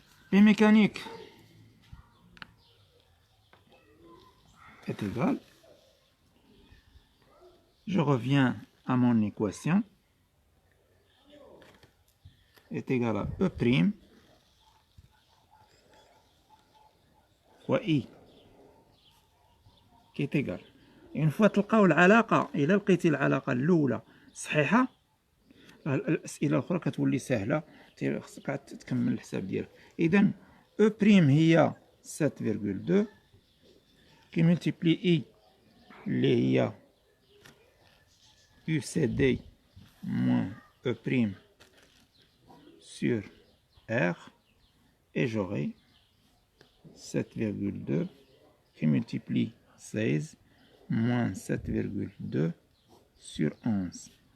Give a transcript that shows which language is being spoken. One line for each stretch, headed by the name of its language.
French: P mécanique est égal, je reviens à mon équation, est égal à E' و I qui est égal. une fois
Arabic: تلقاو العلاقة، إلا لقيتي العلاقة الأولى صحيحة الأسئلة الأخرى كتولي سهلة، خصك عاد تكمل الحساب ديالك. إذا
French: E' هي 7,2 qui multiplie I
Arabic: اللي هي
French: UCD moins E' sur R, et j'aurai 7,2 qui multiplie 16 moins 7,2 sur 11.